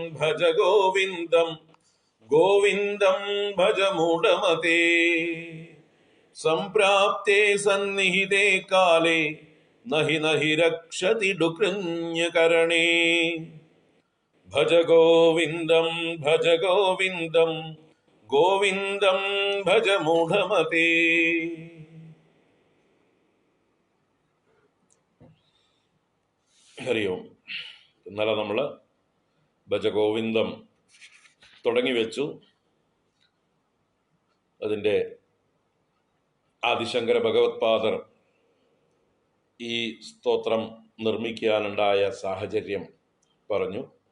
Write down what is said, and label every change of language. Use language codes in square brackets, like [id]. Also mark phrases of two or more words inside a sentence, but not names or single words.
[sa] गोविन्दं भज मूढमते सम्प्राप्ते सन्निहिते काले नहि रक्षति डुकृञ्जकरणे भज गोविन्दं गोविन्दं भज मूढमते. ഹരി ഓം. [ml] ഇന്നലെ നമ്മൾ ഭജഗോവിന്ദം തുടങ്ങി വെച്ചു. അതിൻ്റെ ആദിശങ്കര ഭഗവത്പാദർ ഈ സ്തോത്രം നിർമ്മിക്കാനുണ്ടായ സാഹചര്യം പറഞ്ഞു.